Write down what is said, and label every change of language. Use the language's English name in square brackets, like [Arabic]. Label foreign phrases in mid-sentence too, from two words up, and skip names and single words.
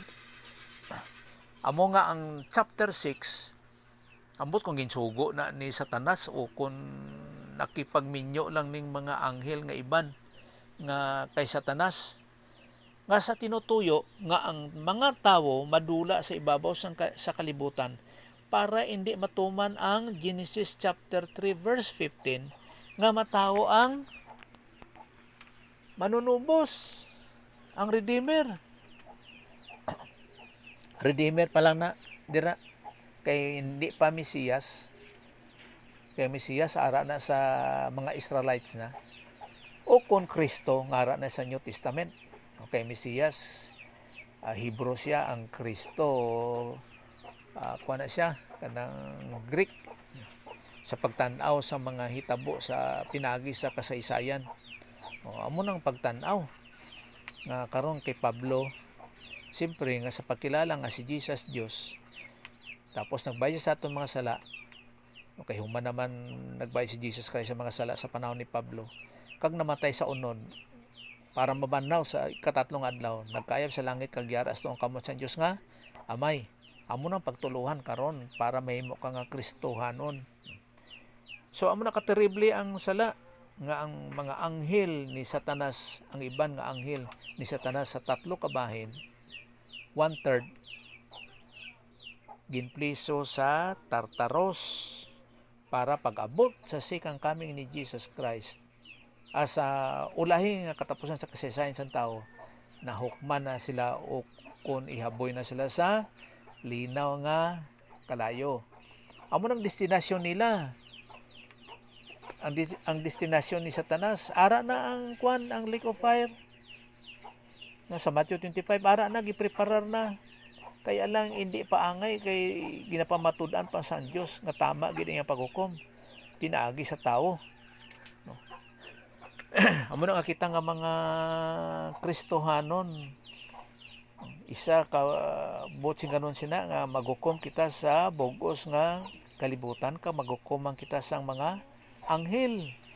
[Hiligaynon] Amo nga ang chapter 6, ambot kung ginsugo na ni Satanas o kung nakipagminyo lang ning mga anghel nga iban nga kay Satanas, nga sa tinutuyo nga ang mga tawo madula sa ibabaw sa kalibutan para hindi matuman ang Genesis chapter 3 verse 15 nga matawo ang manunubos, ang Redeemer. Redeemer pa lang na dira, kay hindi pa Mesiyas. Kay Mesiyas ara na sa mga Israelites na, o kon Kristo nga ara na sa New Testament. Kay Mesiyas Hebrew siya, ang Kristo kuha na siya kanang Greek sa pagtan-aw sa mga hitabo sa pinagi sa kasaysayan. Amo nang pagtan-aw nga karon kay Pablo, siyempre nga sa pagkilala nga si Jesus Dios, tapos nagbayad sa aton mga sala. Okay, human naman nagbayad si Jesus Christ sa mga sala sa panahon ni Pablo, kag namatay sa unod para mabanaw sa ikatatlong adlaw, nagkayab sa langit kag yara sa tuong kamot sa Dios nga Amay. Amo nang pagtuluhan karon para mahimo ka nga Kristohanon. So amo na katerible ang sala nga ang mga anghel ni Satanas, ang iban nga anghel ni Satanas sa 3 ka bahin, 1/3 ginpliso sa Tartaros para pag-abot sa [English] second coming [Hiligaynon] ni Jesus Christ, Asa ulahi nga katapusan sa kasaysayan sa tao, nahukman na sila o kung ihaboy na sila sa linaw nga kalayo. Amo nang destinasyon nila. Ang destinasyon ni Satanas, ara na ang [English] lake of fire. [Hiligaynon] Na sa Matthew 25, ara na gipreparar na. Kaya lang hindi pa angay kay ginapamatud-an pa sa Dios nga tama gid ang paghukom. Pinaagi sa tao. No. Amo nang kita nga mga Kristohanon, isa ka botsing kanon sina nga maghukom kita sa bugos nga kalibutan, ka maghukom kita sang mga anghel.